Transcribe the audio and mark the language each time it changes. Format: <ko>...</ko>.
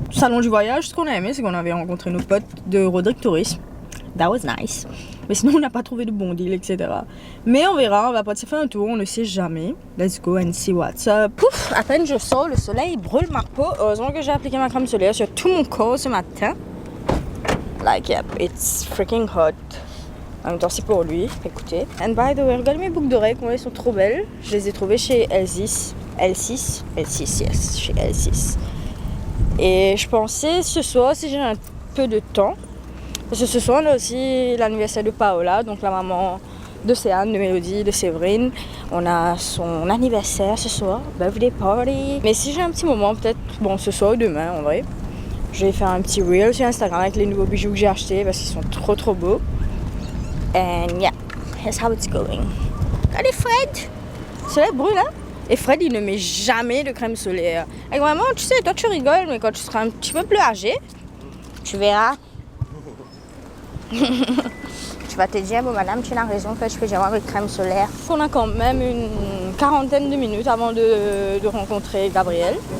<fr>Salon du voyage, ce qu'on a aimé, c'est qu'on avait rencontré nos potes de Rodrigue Tourisme.</fr> <en>That was nice.</en> <fr>Mais sinon, on n'a pas trouvé de bon deal, etc. Mais on verra, on va partir faire un tour, on ne sait jamais.</fr> <en>Let's go and see what's up.</en> <fr>Pouf, à peine je sors, le soleil brûle ma peau. Heureusement que j'ai appliqué ma crème solaire sur tout mon corps ce matin.</fr> <en>Like, yep, it's freaking hot.</en> <fr>En même temps, c'est pour lui, écoutez.</fr> <en>And by the way,</en> <fr>regardez mes boucles d'oreilles, comment elles sont trop belles. Je les ai trouvées chez L6, yes, chez L6. Et je pensais ce soir, si j'ai un peu de temps, parce que ce soir, on a aussi l'anniversaire de Paola, donc la maman de Céane, de Mélodie, de Séverine. On a son anniversaire ce soir,</fr> <en>birthday party.</en> <fr>Mais si j'ai un petit moment, peut-être, bon, ce soir ou demain, en vrai, je vais faire un petit reel sur Instagram avec les nouveaux bijoux que j'ai achetés parce qu'ils sont trop beaux.</fr> <en>And yeah, that's how it's going.</en> <fr>Allez Fred, le soleil brûle hein. Et Fred il ne met jamais de crème solaire. Et vraiment tu sais, toi tu rigoles, mais quand tu seras un petit peu plus âgé, tu verras. Tu vas te dire, bon madame tu as raison, que je peux dire avec crème solaire. On a quand même une quarantaine de minutes avant de rencontrer Gabriel.</fr>